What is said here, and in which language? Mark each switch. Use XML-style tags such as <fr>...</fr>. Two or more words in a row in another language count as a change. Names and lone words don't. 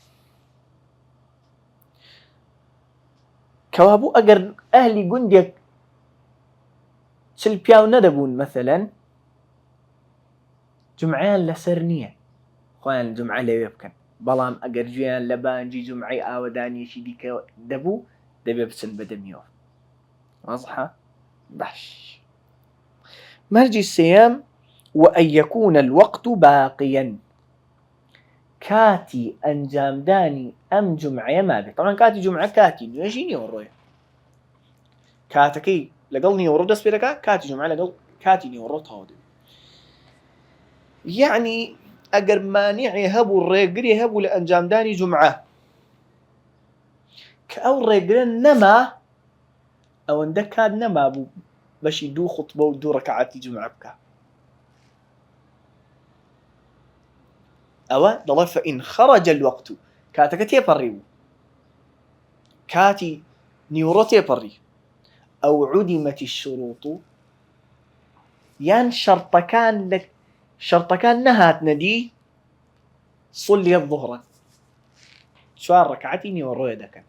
<ckb>کەوابوو ئەگەر ئەهلی گوندێک 40 پیاو نەدەبوون مەثەلەن جومعەیان لەسەر نییە خۆیان جومعە لەوێ بکەن، بەڵام ئەگەر گوێیان لە بانگی جومعەی ئاوەدانیەکی دیکە دەبوو دەبێ بچن بەدەمیەوە. واضحە؟ باش. مەرجی سێیەم</ckb> <ar>وأن يكون الوقت باقيا.</ar> <ckb>کاتی ئەنجامدانی ئەم جومعەیە مابێت. طبعا کاتی جومعە کاتی نوێژی نیوەڕۆیە. کاتەکەی لەگەڵ نیوەڕۆ دەست پێ دەکات، کاتی جومعە لەگەڵ کاتی نیوەڕۆ تەواو دەبێت. یعنی ئەگەر مانیعێ هەبوو ڕێگری هەبوو لە ئەنجامدانی جومعە کە ئەو ڕێگرە نەما ئەوەندە کات نەما بوو بەشی 2 خوتبە و 2 ڕەکعاتی جومعە بکە. ئەوە دەڵێ</ckb> <ar>فإن خرج الوقت</ar> <ckb>کاتەکە تێپەڕی بوو، کاتی نیوەڕۆ تێپەڕی ئەو</ckb> <ar>عودمت الشروط</ar> <ckb>یان شەرطەکان نەهاتنە دی</ckb> <ar>صلي الظهر</ar> <ckb>4 ڕەکعاتی نیوەڕۆیە دەکەن.</ckb>